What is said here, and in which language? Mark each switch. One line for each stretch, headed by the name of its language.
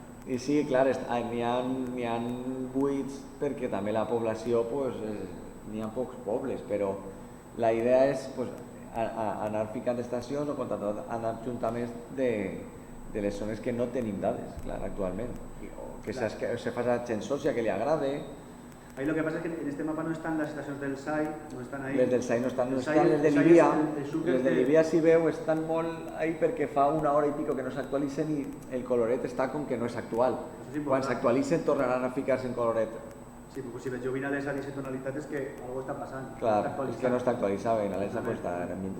Catalan: I sí, clar, n'hi ha buits perquè també la població, n'hi ha pocs pobles, però la idea és anar ficant estacions o contractar ajuntaments de les zones que no tenim dades, clar, actualment. Que se faci gent sòcia que li agrade.
Spanish: Ahí lo que pasa es que en este mapa no están las estacions del SAI, no están ahí.
Catalan: Les del SAI no estan, les de Libia. Les de Libia, si veu, estan molt ahí perquè fa una hora i pico que no s'actualitzen i el coloret està com que no és actual. Quan s'actualitzen tornaran a ficar-se en coloret. Sí, perquè si veig jo Vinalesa 17 tonalitats és que algo està passant. Clar, és que no està actualitzada, Vinalesa pues està en 20.